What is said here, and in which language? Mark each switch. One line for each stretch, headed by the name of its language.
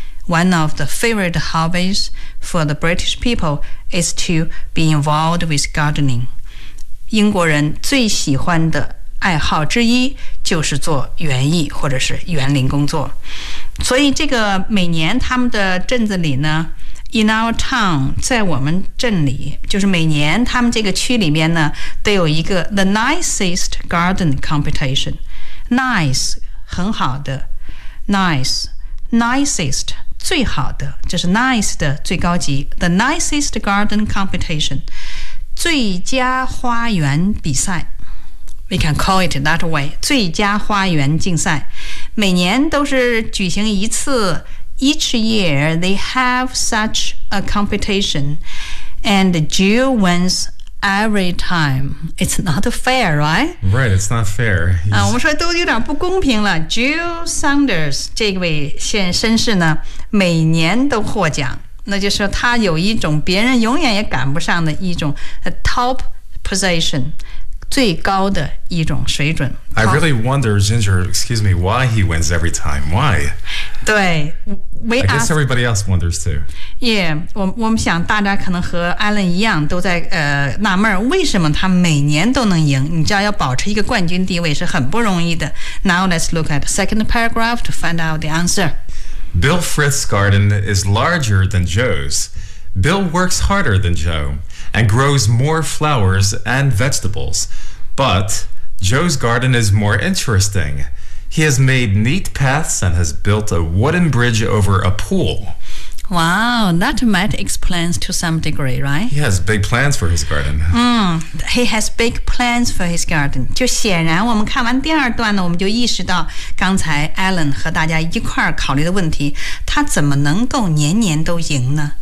English: One of the favorite hobbies for the British people is to be involved with gardening。
Chinese: 英国人最喜欢的爱好之一就是做园艺或者是园林工作。所以这个每年他们的镇子里呢
English: In our town
Chinese: 在我们镇里，就是每年他们这个区里面呢都有一个
English: The nicest garden competition。
Chinese: Nice 很好的， Nice Nicest 最好的，这是 Nice 的最高级，
English: The nicest garden competition
Chinese: 最佳花园比赛。
English: We can call it that way，
Chinese: 最佳花园竞赛每年都是举行一次。
English: Each year they have such a competition and Jill wins every time。 It's not fair, right? Right, it's not fair、
Chinese: 我们说都有点不公平了。 Jill Saunders 这位先绅士呢每年都获奖，那就是他有一种别人永远也赶不上的一种 top position，最高的一种水准。
English: I really wonder, Ginger, excuse me, why he wins every time. Why?
Chinese: 对
English: I guess everybody else wonders too.
Chinese: Yeah, 我们想大家可能和 Alan 一样都在纳闷为什么他每年都能赢。你知道要保持一个冠军地位是很不容易的。
English: Now let's look at the second paragraph to find out the answer. Bill Frith's garden is larger than Joe's. Bill works harder than Joe. And grows more flowers and vegetables. But Joe's garden is more interesting. He has made neat paths and has built a wooden bridge over a pool. Wow, that might explain to some degree, right? He has big plans for his garden. He has big plans for his garden.
Chinese: 就显然我们看完第二段呢，我们就意识到刚才 Alan 和大家一块儿考虑的问题，他怎么能够年年都赢呢？